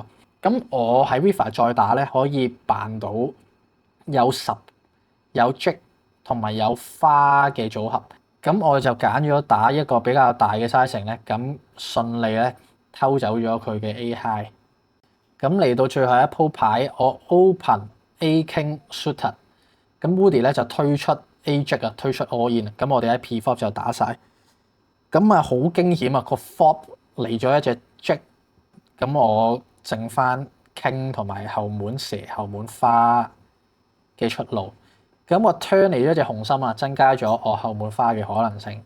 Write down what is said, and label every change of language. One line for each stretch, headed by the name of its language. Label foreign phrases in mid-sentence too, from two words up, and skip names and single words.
Cantonese: 咁我喺 river 再打咧，可以扮到有10有 J 同埋有花嘅組合，咁我就揀咗打一個比較大嘅 sizing 咧，咁順利咧偷走咗佢嘅
English: A high。
Cantonese: 咁嚟到最後一鋪牌，我
English: open A King suited，
Cantonese: 咁 Woody 咧就推出
English: A Jack
Cantonese: 啊，推出
English: all in，
Cantonese: 咁我哋喺 pre-flop 就打晒。咁啊好驚險啊，個 flop 嚟咗一隻 Jack，咁我剩翻 King 同埋後門蛇、後門花嘅出路。咁我 turn 嚟咗隻紅心啊，增加咗我後門花嘅可能性。